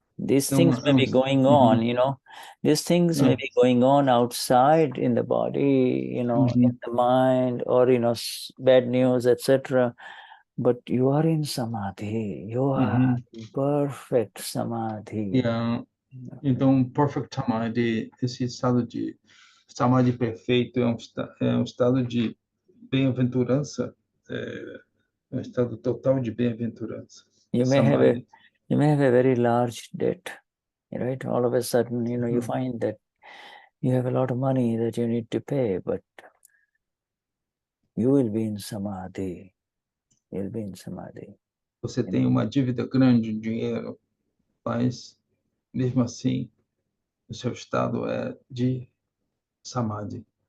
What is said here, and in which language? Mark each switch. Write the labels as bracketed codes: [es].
[en] These things may be going on, these things may be going on outside in the body, in the mind, or, bad news, etc. But you are in Samadhi. You are perfect Samadhi. Yeah. [pt] Então, [en] perfect Samadhi, [pt] esse estado de Samadhi perfeito é um estado de bem-aventurança, um estado total de bem-aventurança. [en] You may have a very large debt, right? All of a sudden, you find that you have a lot of money that you need to pay, but you will be in Samadhi. You'll be in Samadhi. [pt] Você tem uma dívida grande de dinheiro, mas mesmo assim, o seu estado é de samadhi.